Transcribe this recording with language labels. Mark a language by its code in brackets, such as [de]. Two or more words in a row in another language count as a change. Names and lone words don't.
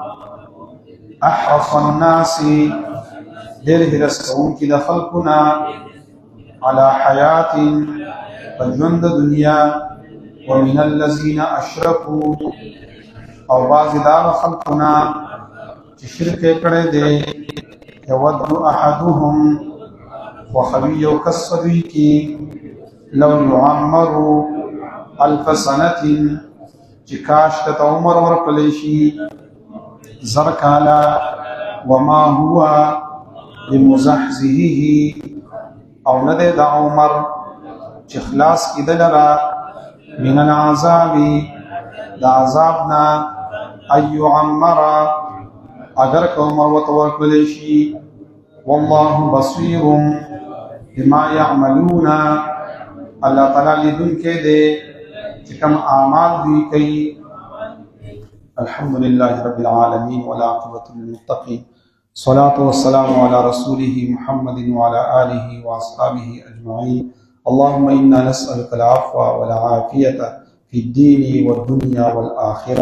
[ar] احرص الناس [ps] ډېر حرص کوونکي د خلکو نه [ar] على حیات [ps] په ژوند د دنیا [ar] ومن الذین اشرکوا [ps] او بعضې د هغه خلکو نه چې شرک یې کړی دی [ar] یود احدهم [ps] خوښوي یو کس په دوی کې [ar] لو یعمروا الف سنة [ps] چې کاش ته عمر ورکړلی شي زر کاله [ar] وما هو بمزحزحه [ps] او نه دی د عمر چې خلاص کېدل را [ar] من العذاب [ps] د عذاب نه [ar] ان یعمر [ps] اگر که عمر ورته ورکړلی شي [ar] والله بصیر بما یعملون [ps] الله تعالی لیدونکی دی چې کوم اعمال دوی کوي. [ar] الحمد لله رب العالمين والعاقبة للمتقين الصلاة والسلام على رسوله محمد وعلى آله وأصحابه أجمعين. اللهم إنا نسألك العفو والعافية في الدين والدنيا والآخرة.